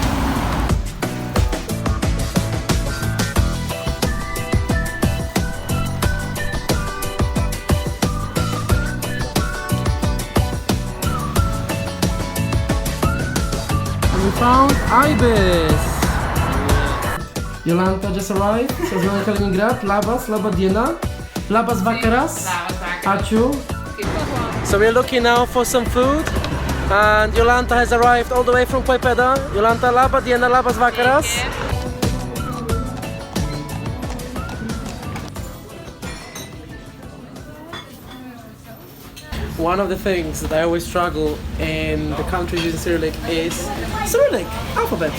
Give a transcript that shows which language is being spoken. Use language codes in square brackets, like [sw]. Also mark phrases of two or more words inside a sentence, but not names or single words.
[en] We found Ibis. Jolanta just arrived. So we're in Kaliningrad. [lt] Labas, Labadiena. Labas Vakaras. Achu. [en] So we're looking now for some food, and Jolanta has arrived all the way from Klaipeda. [lt] Jolanta, Labadiena, Labas Vakaras. [en] One of the things that I always struggle in the countries using Cyrillic is Cyrillic alphabet.